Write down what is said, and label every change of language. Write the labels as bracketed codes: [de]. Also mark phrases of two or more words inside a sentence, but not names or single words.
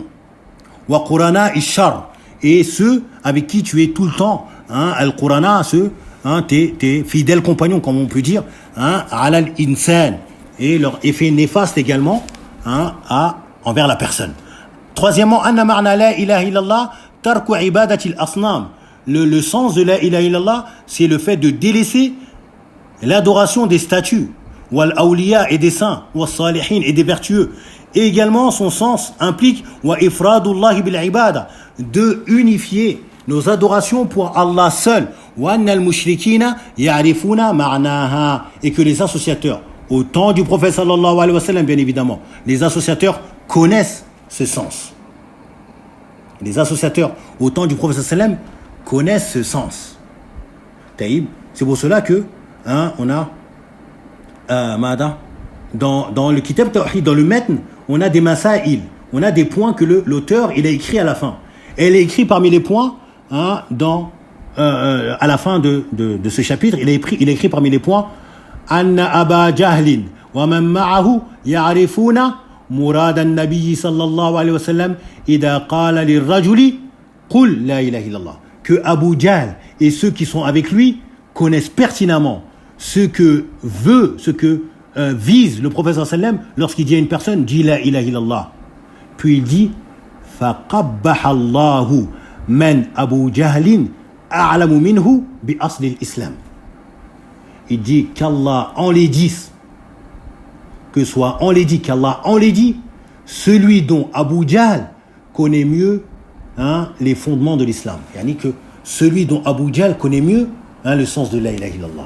[ar] وقرناء الشر. [fr] Et ceux avec qui tu es tout le temps. Al-Qurana, ceux, tes fidèles compagnons, comme on peut dire. [ar] على الإنسان. [fr] Et leur effet néfaste également envers la personne. Troisièmement, [ar] أن معنى لا إله إلا الله ترك عبادة الأصنام. [fr] Le sens de [ar] لا إله إلا الله, [fr] c'est le fait de délaisser l'adoration des statues, [ar] والأولياء [fr] et des saints, [ar] والصالحين [fr] et des vertueux. Et également, son sens implique [ar] وإفراد الله بالعبادة, [fr] de unifier nos adorations pour Allah seul, [ar] وأن المشركين يعرفون معناها, [fr] et que les associateurs, au temps du prophète [ar] صلى الله عليه وسلم, [fr] bien évidemment, les associateurs connaissent ce sens. Les associateurs, au temps du prophète [ar] صلى الله عليه وسلم, [fr] connaissent ce sens. Taïb, c'est pour cela que on a dans le [ar] كتاب التوحيد, [fr] dans le metn, on a des masail, on a des points que l'auteur il a écrit à la fin. Et il a écrit parmi les points [ar] à la fin de ce chapitre, il a écrit parmi les points أن أبا جهل ومن معه يعرفون مراد النبي صلى الله عليه وسلم إذا قال للرجل قل لا إله إلا الله. [fr] Que Abu Jahl et ceux qui sont avec lui connaissent pertinemment ce que vise le prophète [ar] صلى الله عليه وسلم [fr] lorsqu'il dit à une personne, dis [ar] لا إله إلا الله. [fr] Puis il dit, [ar] فقبح الله من أبو جهل أعلم منه بأصل الإسلام. [fr] Il dit qu'Allah enlaidisse, qu'Allah enlaidit celui dont Abu Jahl connaît mieux les fondements de l'islam. Yani que celui dont Abu Jahl connaît mieux le sens de [ar] لا إله إلا الله.